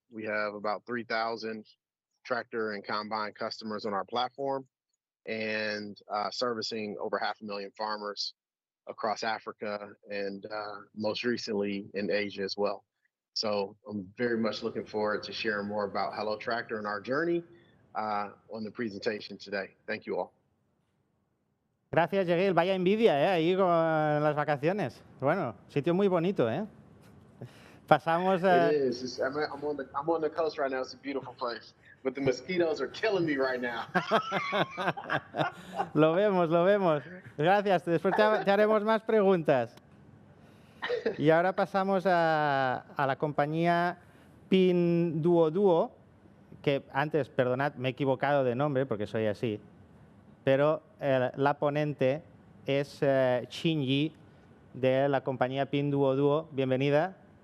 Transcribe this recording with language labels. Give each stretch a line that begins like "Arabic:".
English: We have about 3,000 tractor and combine customers on our platform, and servicing over 500,000 farmers across Africa and most recently in Asia as well. So I'm very much looking forward to sharing more about Hello Tractor and our journey on the presentation today. Thank you all.
Spanish: Gracias, Jegil. Vaya envidia, ahí con las vacaciones. Bueno, sitio muy bonito, Pasamos a...
English: It is. I'm on the coast right now. It's a beautiful place. But the mosquitoes are killing me right now.
Spanish: Lo vemos, lo vemos. Gracias. Después te haremos más preguntas. Y ahora pasamos a la compañía Pinduoduo, que antes, perdonad, me he equivocado de nombre porque soy así, pero la ponente es Xinyi de la compañía Pinduoduo. Bienvenida.